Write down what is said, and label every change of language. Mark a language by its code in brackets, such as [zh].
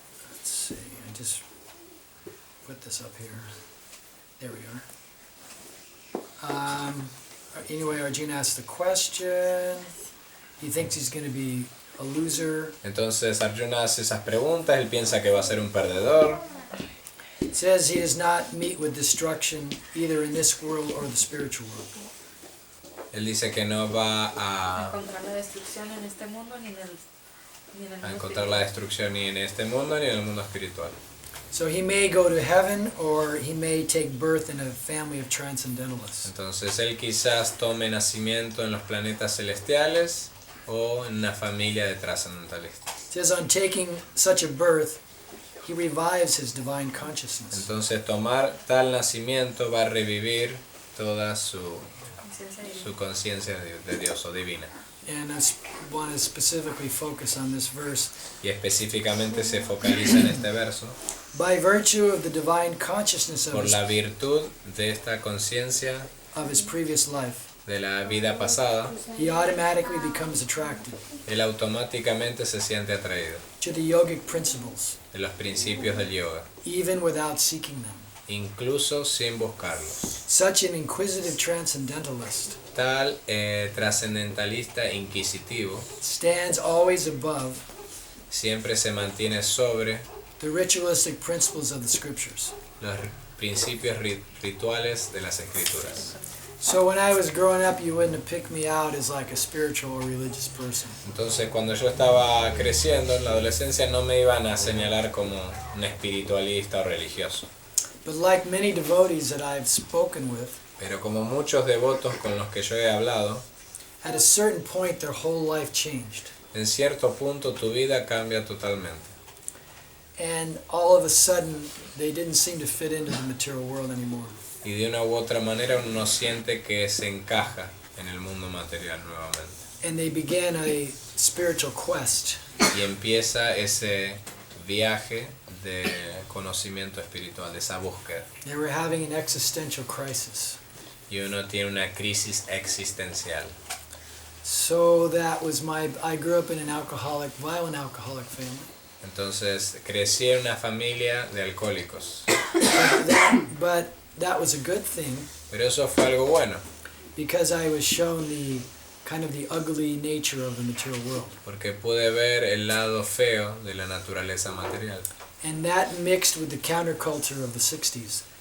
[en] Let's see, I just put this up here. There we are. Anyway, Arjuna asks the question. He thinks he's going to be a loser. [es] Entonces Arjuna hace esas preguntas, él piensa que va a ser un perdedor. [en] It says he does not meet with destruction either in this world or the spiritual world. [es] Él dice que no va a encontrar la destrucción en este mundo ni en el mundo encontrar la destrucción ni en este mundo ni en el mundo espiritual. [en] So he may go to heaven or he may take birth in a family of transcendentalists. [es] Entonces él quizás tome nacimiento en los planetas celestiales o en una familia de trascendentalistas. [en] It says on taking such a birth, he revives his divine consciousness. [es] Entonces tomar tal nacimiento va a revivir toda su conciencia de Dios o divina. [en] And I want to specifically focus on this verse. [es] Y específicamente se focaliza en este verso. [en] By virtue of the divine consciousness of [es] Por la virtud de esta conciencia [en] his previous life, [es] de la vida pasada, [en] he automatically becomes attracted [es] él automáticamente se siente atraído [en] to the yogic principles, [es] de los principios del yoga, [en] even without seeking them. [es] incluso sin buscarlos. [en] Such an inquisitive transcendentalist [es] Tal trascendentalista inquisitivo [en] stands always above [es] siempre se mantiene sobre [en] the ritualistic principles of the scriptures. [es] los principios rituales de las escrituras. [en] So when I was growing up, you wouldn't have picked me out as like a spiritual or religious person. [es] Entonces cuando yo estaba creciendo en la adolescencia no me iban a señalar como un espiritualista o religioso. [en] But like many devotees that I've spoken with, [es] Pero como muchos devotos con los que yo he hablado, [en] at a certain point their whole life changed. [es] en cierto punto tu vida cambia totalmente. [en] And all of a sudden, they didn't seem to fit into the material world anymore. [es] Y de una u otra manera uno siente que se encaja en el mundo material nuevamente. [en] And they began a spiritual quest. [es] Y empieza ese viaje de conocimiento espiritual, de esa búsqueda. [en] They were having an existential crisis. [es] Y uno tiene una crisis existencial. [en] So I grew up in an violent alcoholic family. [es] Entonces crecí en una familia de alcohólicos. [en] But that was a good thing. [es] Pero eso fue algo bueno. [en] Because I was shown the ugly nature of the material world. [es] Porque pude ver el lado feo de la naturaleza material. [en] And that mixed with the counterculture of the 60s.